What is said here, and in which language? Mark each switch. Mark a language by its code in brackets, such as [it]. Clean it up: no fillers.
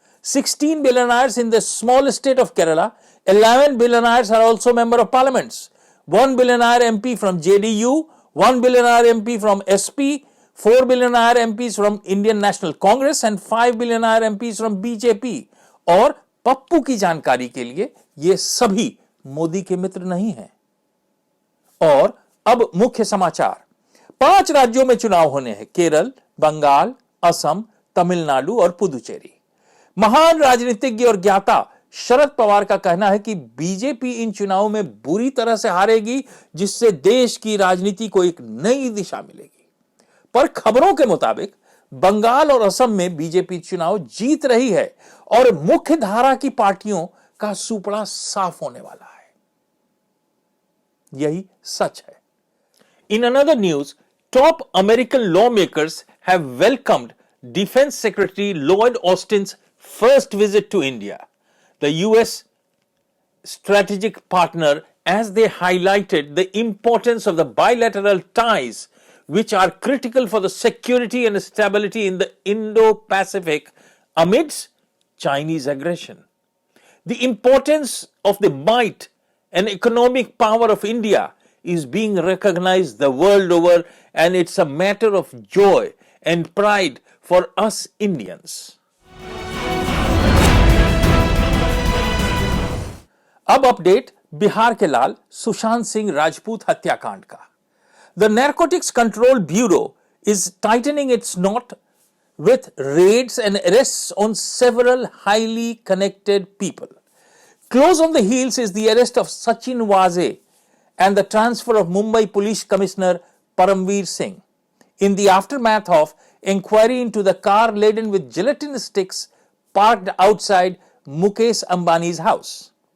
[en] 16 billionaires in the small state of Kerala. 11 billionaires are also member of parliaments. 1 billionaire MP from JDU, 1 billionaire MP from SP, 4 billionaire MPs from Indian National Congress and 5 billionaire MPs from BJP. [hi] और पप्पू की जानकारी के लिए ये सभी मोदी के मित्र नहीं हैं। और अब मुख्य समाचार। 5 राज्यों में चुनाव होने हैं, केरल, बंगाल, असम, तमिलनाडु और पुदुचेरी। महान राजनीतिज्ञ और ज्ञाता शरद पवार का कहना है कि बीजेपी इन चुनावों में बुरी तरह से हारेगी, जिससे देश की राजनीति को एक नई दिशा मिलेगी। पर खबरों के मुताबिक बंगाल और असम में बीजेपी चुनाव जीत रही है और मुख्य धारा की पार्टियों का सुपड़ा साफ होने वाला है। यही सच है। [en] In another news, top American lawmakers have welcomed Defense Secretary Lloyd Austin's first visit to India, the US strategic partner, as they highlighted the importance of the bilateral ties which are critical for the security and stability in the Indo-Pacific amidst Chinese aggression. The importance of the might and economic power of India is being recognized the world over, and it's a matter of joy and pride for us Indians. [hi] अब update Bihar के लाल सुशांत सिंह राजपूत हत्याकांड का। [en] The Narcotics Control Bureau is tightening its knot with raids and arrests on several highly connected people. Close on the heels is the arrest of Sachin Waze and the transfer of Mumbai Police Commissioner Paramveer Singh in the aftermath of inquiry into the car laden with gelatin sticks parked outside Mukesh Ambani's house.